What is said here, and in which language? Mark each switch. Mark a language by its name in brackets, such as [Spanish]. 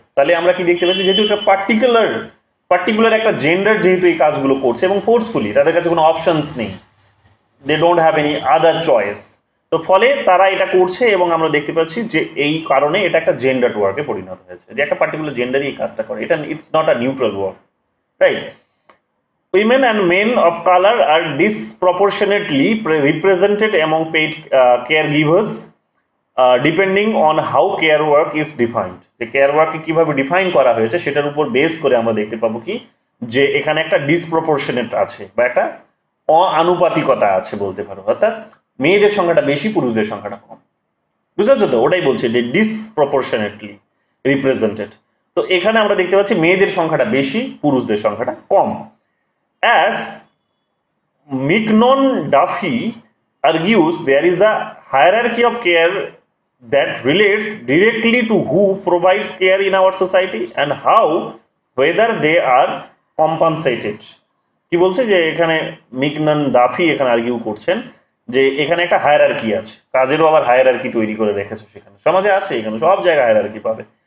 [Bangla] তাহলে আমরা কি দেখতে পাচ্ছি, যেহেতু এটা পার্টিকুলার একটা জেন্ডার যেহেতু এই কাজগুলো করছে এবং ফোর্সফুলি, তাদের কাছে কোনো অপশনস নেই, [English] they don't have any other choice, [Bangla] তো ফলে তারা এটা করছে এবং আমরা দেখতে পাচ্ছি যে এই কারণে এটা একটা জেন্ডার ওয়ার্কে পরিণত হয়েছে, যে একটা পার্টিকুলার জেন্ডারই এই কাজটা করে, এটা [English] it's not a neutral work, [Bangla] right? [English] Women and men of color are disproportionately represented among paid caregivers, depending on how care work is defined. [Bangla] যে কেয়ার ওয়ার্ককে কিভাবে ডিফাইন করা হয়েছে সেটার উপর বেস করে আমরা দেখতে পাবো কি যে এখানে একটা ডিসপ্রপোর্শনেট আছে বা একটা অআনুপাতিকতা আছে বলতে পারো, অর্থাৎ মেয়েদের সংখ্যাটা বেশি, পুরুষদের সংখ্যাটা কম। বুঝতে পারছো তো? ওটাই বলছে যে ডিসপ্রপোর্শনেটলি রিপ্রেজেন্টেড। তো এখানে আমরা দেখতে পাচ্ছি মেয়েদের সংখ্যাটা বেশি, পুরুষদের সংখ্যাটা কম। [English] As Mignon Duffy argues, there is a hierarchy of care that relates directly to who provides care in our society and how, whether they are compensated. [Bangla] কি বলছে যে এখানে মিগনন ডাফি এখানে আর্গিউ করছেন যে এখানে একটা হায়ারার্কি আছে, কাজেরও আবার হায়ারার্কি তৈরি করে রেখেছে, সেখানে সমাজে আছে, এখানে সব জায়গায় হায়ারার্কি পাবে।